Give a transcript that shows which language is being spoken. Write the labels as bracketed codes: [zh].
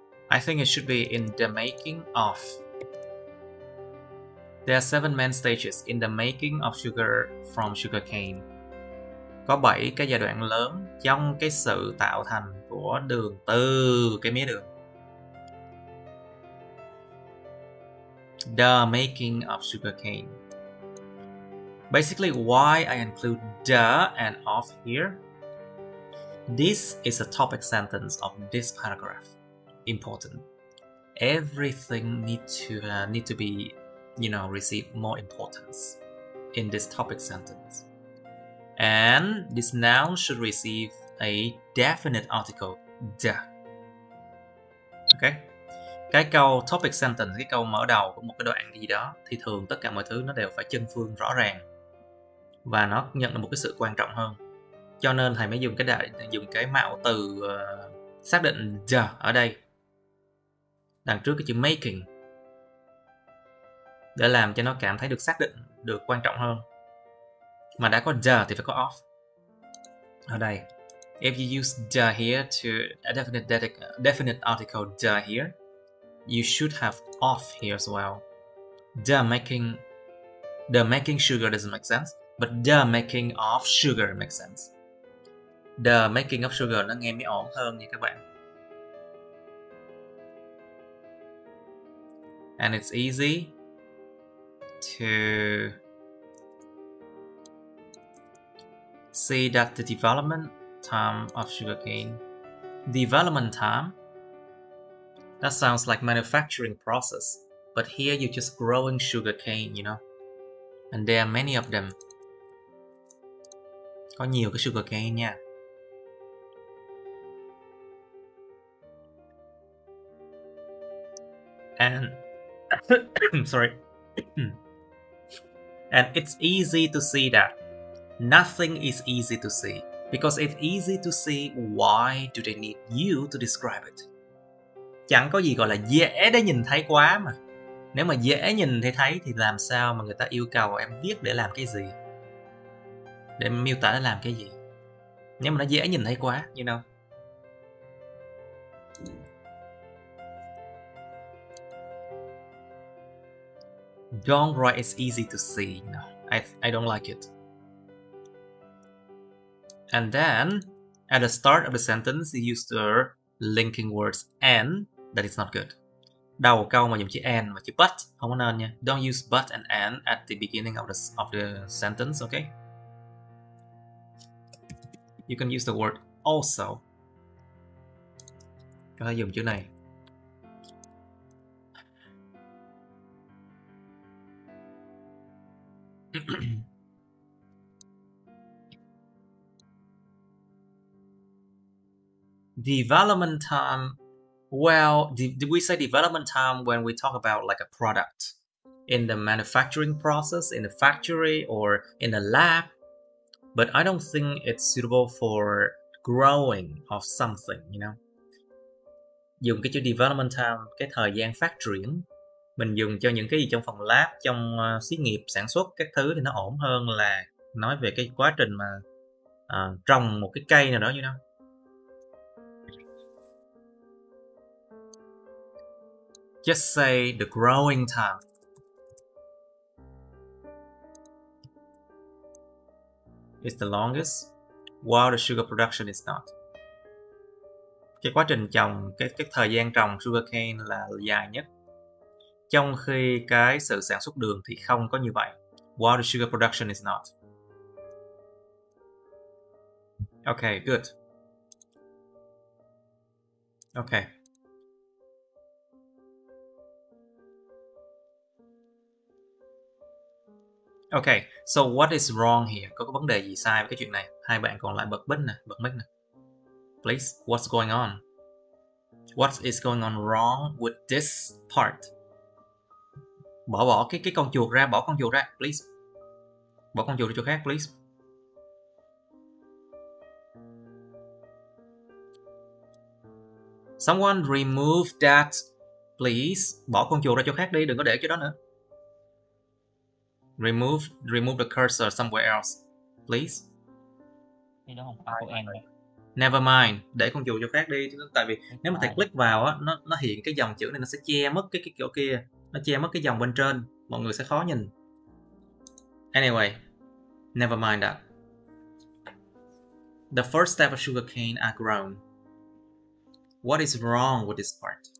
[en] I think it should be in the making of. There are 7 main stages in the making of sugar from sugarcane. [vi] Có 7 cái giai đoạn lớn trong cái sự tạo thành của đường từ cái mía đường. [en] The making of sugarcane. Basically, why I include the and of here? This is a topic sentence of this paragraph. Important. Everything need to be, receive more importance in this topic sentence. And this noun should receive a definite article, the. Okay. [vi] Cái câu topic sentence, cái câu mở đầu của một cái đoạn gì đó, thì thường tất cả mọi thứ nó đều phải chân phương rõ ràng và nó nhận được một cái sự quan trọng hơn. Cho nên thầy mới dùng cái mạo từ xác định the ở đây đằng trước cái chữ making để làm cho nó cảm thấy được xác định, được quan trọng hơn. Mà đã có the thì phải có of ở đây. [en] If you use the here to a definite article the here, you should have of here as well. The making sugar doesn't make sense, but the making of sugar makes sense. The making of sugar [vi] nó nghe mới ổn hơn nha các bạn. [en] And it's easy to see that the development time of sugarcane. Development time, that sounds like manufacturing process, but here you're just growing sugarcane, and there are many of them. [vi] Có nhiều cái sugarcane nha. [en] And sorry. And it's easy to see that. Nothing is easy to see. Because if easy to see, why do they need you to describe it? [vi] Chẳng có gì gọi là dễ để nhìn thấy quá mà. Nếu mà dễ nhìn thấy thì làm sao mà người ta yêu cầu em viết để làm cái gì? Để miêu tả để làm cái gì? Nếu mà nó dễ nhìn thấy quá, [en] Don't write it's easy to see. No, I don't like it. And then, at the start of the sentence, you use the linking words and. That is not good. [vi] Đầu câu mà dùng chữ and và chữ but không có nên nha. [en] Don't use but and at the beginning of the sentence, okay? You can use the word also. [vi] Có thể dùng chữ này. [en] Development time. Well, did we say development time when we talk about like a product? in the manufacturing process, in the factory, or in the lab. But I don't think it's suitable for growing of something, you know. [vi] Dùng cái chữ development time, cái thời gian phát triển, mình dùng cho những cái gì trong phòng lab, trong xí nghiệp, sản xuất các thứ thì nó ổn hơn là nói về cái quá trình mà trồng một cái cây nào đó, [en] you know. Just say the growing time. Is the longest, while the sugar production is not. [vi] Cái quá trình trồng, cái thời gian trồng sugarcane là dài nhất, trong khi cái sự sản xuất đường thì không có như vậy. [en] While the sugar production is not. Okay, good. Okay. Okay, so what is wrong here? [vi] Có vấn đề gì sai với cái chuyện này? Hai bạn còn lại bật mic nè, [en] Please, what's going on? What is going on wrong with this part? [vi] Bỏ cái con chuột ra, please. Bỏ con chuột đi chỗ khác, please. [en] Someone remove that, please. [vi] Bỏ con chuột ra chỗ khác đi, đừng có để chỗ đó nữa. [en] Remove the cursor somewhere else, please. [vi] Cái đó không phải của em. [en] Never mind, [vi] để con chuột chỗ khác đi. Tại vì nếu mà thầy click vào á, nó hiện cái dòng chữ này, nó sẽ che mất cái chỗ kia, nó che mất cái dòng bên trên, mọi người sẽ khó nhìn. [en] Anyway, never mind that. The first step of sugarcane are grown. What is wrong with this part?